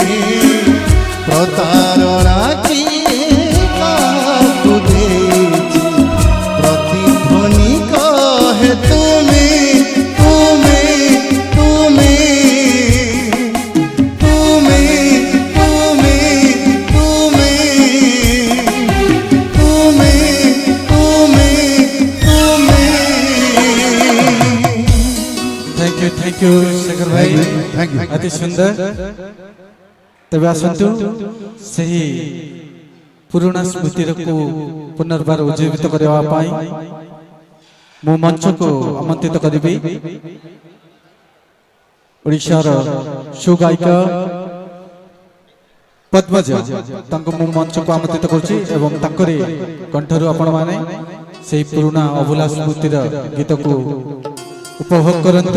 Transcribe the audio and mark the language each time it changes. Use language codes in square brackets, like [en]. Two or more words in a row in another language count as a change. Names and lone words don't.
[or] ପ୍ରତାରଣା କିଏ କାହାକୁ ଦେଛି ପ୍ରତିଧ୍ୱନି କହେ ତୁମେ ତୁମେ ତୁମେ ତୁମେ ତୁମେ ତୁମେ ତୁମେ ତୁମେ ତୁମେ [en] thank you [or] शेखर भाई ଅତି ସୁନ୍ଦର ତବେ ଆସନ୍ତୁ ସେହି ପୁରୁଣା ସ୍ମୃତି କୁ ପୁନର୍ବାର ଉଜ୍ଜୀବିତ କରିବା ପାଇଁ ମୋ ମଞ୍ଚ କୁ ଆମନ୍ତ୍ରିତ କରିବି ଓଡ଼ିଶାର ସୁଗାୟିକା ପଦ୍ମଜ ତାଙ୍କୁ ମୋ ମଞ୍ଚ କୁ ଆମନ୍ତ୍ରିତ କରୁଛି ଏବଂ ତାଙ୍କର କଣ୍ଠରୁ ଆପଣ ମାନେ ସେହି ପୁରୁଣା ଅଭୁଲା ସ୍ମୃତିର ଗୀତ କୁ ଉପଭୋଗ କରନ୍ତୁ।